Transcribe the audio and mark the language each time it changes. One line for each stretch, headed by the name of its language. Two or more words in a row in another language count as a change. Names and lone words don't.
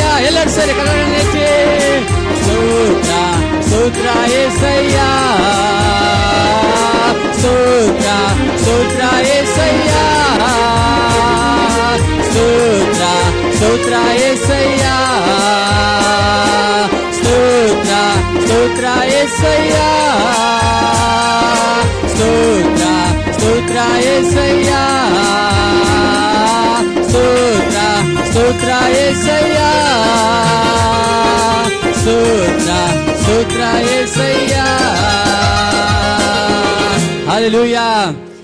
Kannada: ಎಲ್ಲರೂ ಸರಿ ಕನ್ನಡ ಸ್ತೋತ್ರ ಸ್ತೋತ್ರ యేసయ్య, ಸ್ತೋತ್ರ ಸ್ತೋತ್ರ యేసయ్య, ಸ್ತೋತ್ರ ಸ್ತೋತ್ರ యేసయ్య, ಸ್ತೋತ್ರ ಸ್ತೋತ್ರ యేసయ్య.
Telugu: యేసయ్య స్తోత్ర స్తోత్ర యేసయ్య స్తోత్ర స్తోత్ర యేసయ్య హల్లెలూయా